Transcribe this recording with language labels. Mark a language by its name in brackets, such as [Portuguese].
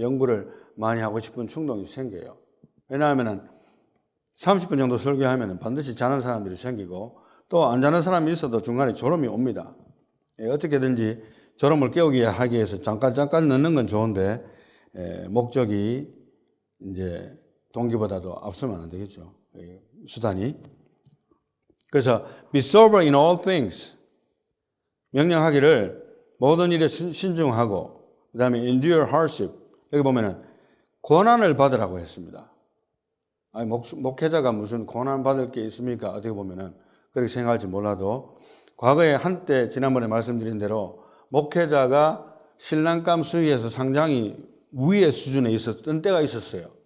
[Korean] 연구를 많이 하고 싶은 충동이 생겨요. 왜냐하면은 30분 정도 설교하면은 반드시 자는 사람들이 생기고 또 안 자는 사람이 있어도 중간에 졸음이 옵니다. 어떻게든지 졸음을 깨우기 하기 위해서 잠깐 넣는 건 좋은데 목적이 이제 동기보다도 앞서면 안 되겠죠. 수단이. 그래서 [English] be sober in all things. [Korean] 명령하기를 모든 일에 신중하고 그다음에 [English] endure hardship. [Korean] 여기 보면은 고난을 받으라고 했습니다. 아니 목회자가 무슨 고난 받을 게 있습니까? 어떻게 보면은 그렇게 생각할지 몰라도 과거에 한때 지난번에 말씀드린 대로 목회자가 신랑감 수위에서 상당히 위의 수준에 있었던 때가 있었어요.